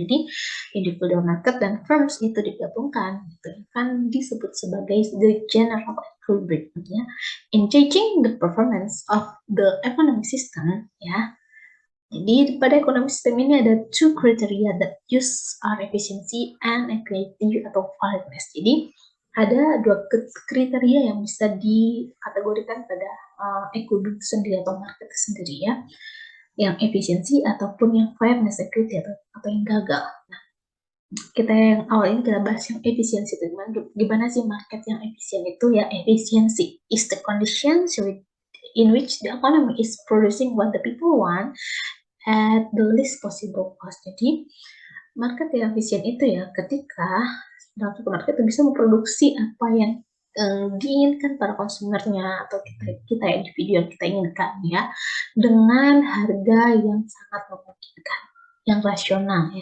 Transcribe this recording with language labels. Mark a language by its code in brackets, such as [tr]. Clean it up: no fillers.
[id] Jadi, individual market dan firms itu digabungkan, itu kan disebut sebagai [en] the general equilibrium. [id] Ya. [en] In judging the performance of the economic system, ya. [id] Jadi pada ekonomi sistem ini ada [en] two criteria that use are efficiency and equity atau validness. [id] Jadi ada dua kriteria yang bisa dikategorikan pada equilibrium sendiri atau market sendiri ya, yang efisiensi ataupun yang fairness equity atau yang gagal. Nah, kita yang awal ini kita bahas yang efisiensi itu gimana sih market yang efisien itu ya. [en] Efisiensi is the conditions in which the economy is producing what the people want at the least possible cost. [id] Jadi market yang efisien itu ya ketika dalam satu market itu bisa memproduksi apa yang diinginkan para konsumernya atau kita individu yang kita inginkan ya dengan harga yang sangat memungkinkan, yang rasional ya.